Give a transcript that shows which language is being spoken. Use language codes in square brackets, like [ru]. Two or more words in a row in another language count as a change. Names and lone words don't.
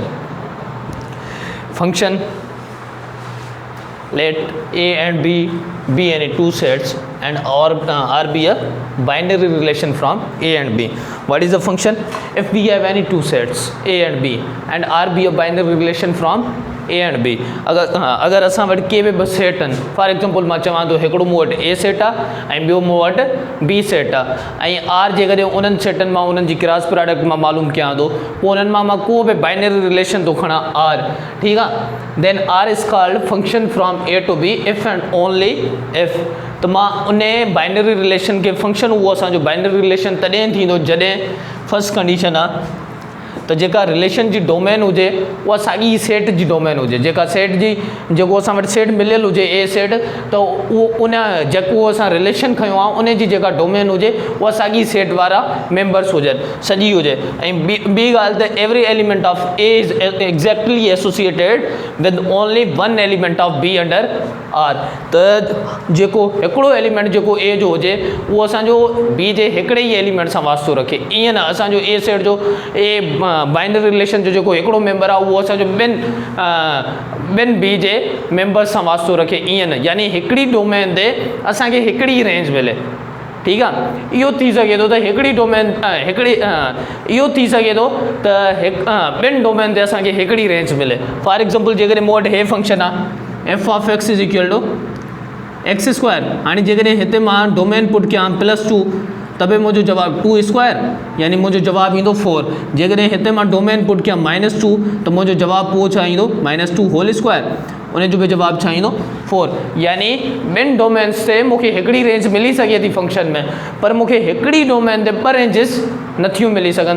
[en] Function, let A and B be any two sets and R be a binary relation from A and B. What is a function? If we have any two sets A and B and R be a binary relation from A and B, [sd] अगर असां वटि के बि ॿ सेट आहिनि, [en] for example [sd] मां चवां थो हिकिड़ो मूं वटि ए सेट आहे ऐं ॿियो मूं वटि बी सेट आहे ऐं आर जेकॾहिं उन्हनि सेटनि मां उन्हनि जी [en] cross product [sd] मां मालूम कयां थो, पोइ उन्हनि मां को बि [en] binary relation [sd] थो खणां आर, ठीकु आहे, [en] Then R is called function from A to B if and only if. [sd] त मां उन [en] binary relation [sd] खे फंक्शन उहो असांजो [en] binary relation [sd] तॾहिं थींदो जॾहिं [en] first condition [sd] आहे त जेका रिलेशन जी डोमेन हुजे उहा साॻी सेट जी डोमेन हुजे. जेका सेट जी जेको असां वटि सेट मिलियल हुजे ए सेट, त उहो उन जेको असां रिलेशन खयो आहे उन जी जेका डोमेन हुजे उहा साॻी सेट वारा मेंबर्स हुजनि, सॼी हुजे. ऐं ॿी ॻाल्हि त [en] every element of A is exactly associated with only one element of B under R. [sd] त जेको हिकिड़ो एलिमेंट जेको ए जो हुजे उहो असांजो बी जे हिकिड़े ई एलिमेंट सां वास्तो रखे. ईअं न असांजो ए सेट जो ए [en] binary relation [sd] जो जेको हिकिड़ो मेंबर आहे उहो असांजो ॿिनि बी जे मेंबर्स सां वास्तो रखे, ईअं न. यानी हिकिड़ी डोमेन ते असांखे हिकिड़ी रेंज मिले, ठीकु आहे. इहो थी सघे थो त हिकिड़ी डोमेन इहो थी सघे थो त ॿिनि डोमेन ते असांखे हिकिड़ी रेंज मिले. [en] for example [sd] जेकॾहिं मूं वटि हे फंक्शन आहे [en] f of x is equal to x square. [sd] हाणे जेकॾहिं हिते मां [en] domain put [sd] कयां +2 त बि मुंहिंजो जवाबु 2 स्क्वायर यानी मुंहिंजो जवाबु ईंदो 4. जेकॾहिं हिते मां [en] domain put [sd] कयां -2 त मुंहिंजो जवाबु पोइ छा ईंदो -2 [en] whole square, [sd] उन जो बि जवाबु छा ईंदो 4. यानी ॿिनि डोमेन्स ते मूंखे हिकिड़ी रेंज मिली सघे थी फंक्शन में, पर मूंखे हिकिड़ी डोमेन ते ॿ रेंजिस नथियूं मिली सघनि.